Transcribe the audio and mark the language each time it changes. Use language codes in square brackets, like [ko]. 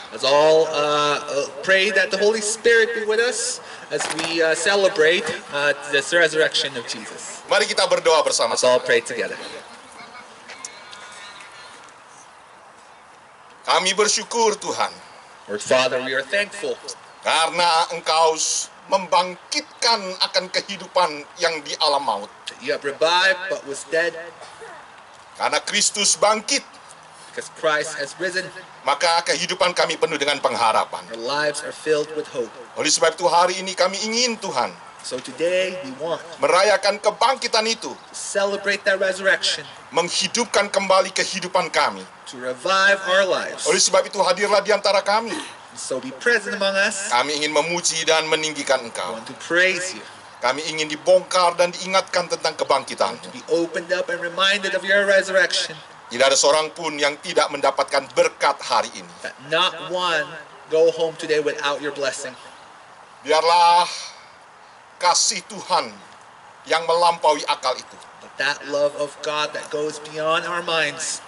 [en] Let's all pray that the Holy Spirit be with us as we celebrate this resurrection of Jesus. [id] Mari kita berdoa [en] Let's [id] bersama-sama. [en] all pray together. [id] Kami bersyukur Tuhan [en] Lord Father, we are thankful [id] karena Engkau membangkitkan akan kehidupan yang di alam maut. [en] that you have revived but was dead [id] Karena Kristus bangkit, [en] because Christ has risen. [id] maka kehidupan kami penuh dengan pengharapan. [en] Our lives are filled with hope. [id] Oleh sebab itu hari ini kami ingin Tuhan [en] So today we want [id] merayakan kebangkitan itu, [en] to celebrate that resurrection, [id] menghidupkan kembali kehidupan kami. [en] to revive our lives. [id] Oleh sebab itu hadirlah di antara kami. [en] So be present among us. [id] Kami ingin memuji dan meninggikan [en] We [id] Engkau. [en] want to praise you, [id] Kami ingin dibongkar dan diingatkan tentang kebangkitan. [en] to be opened up and reminded of your resurrection, [id] Tidak ada seorang pun yang tidak mendapatkan berkat hari ini. [en] that not one go home today without your blessing. [id] Biarlah kasih Tuhan yang melampaui akal itu [en] But that love of God that goes beyond our minds,